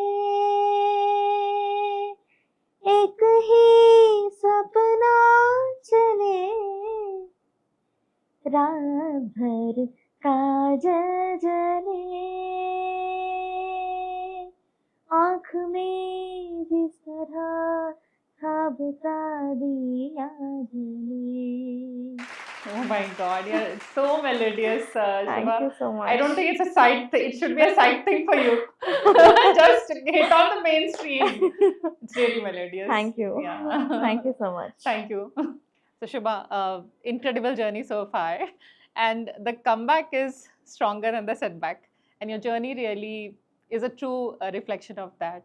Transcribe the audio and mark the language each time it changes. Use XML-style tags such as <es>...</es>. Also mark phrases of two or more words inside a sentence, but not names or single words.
<hi>एक ही सपना चले रात भर काजल जले आँख में जिस तरह ख्वाब का दिया जले.</hi> <en>Oh my God, you're so melodious, Thank Shubha. you so much. I don't think it's a side thing. It should be a side thing for you. Just hit on the mainstream. It's really melodious. Thank you. Yeah. Thank you so much. Thank you. So Shubha, incredible journey so far, and the comeback is stronger than the setback, and your journey really is a true reflection of that.</en>